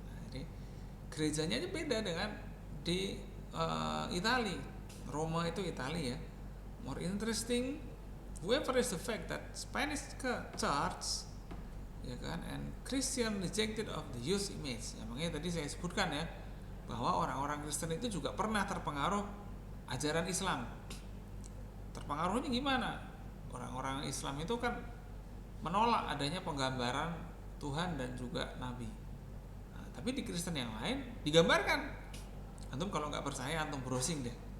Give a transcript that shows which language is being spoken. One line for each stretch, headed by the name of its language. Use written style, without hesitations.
Indonesian: Jadi gerejanya aja beda dengan di Italia. Roma itu Italia ya.
English: More interesting, however, is the fact that Spanish Church,
Indonesian: ya kan,
English: and Christian rejected of the use image.
Indonesian: Ya, makanya tadi saya sebutkan ya, bahwa orang-orang Kristen itu juga pernah terpengaruh ajaran Islam. Terpengaruhnya gimana? Orang-orang Islam itu kan menolak adanya penggambaran Tuhan dan juga Nabi. Nah, tapi di Kristen yang lain digambarkan. Antum kalau nggak percaya, antum browsing deh.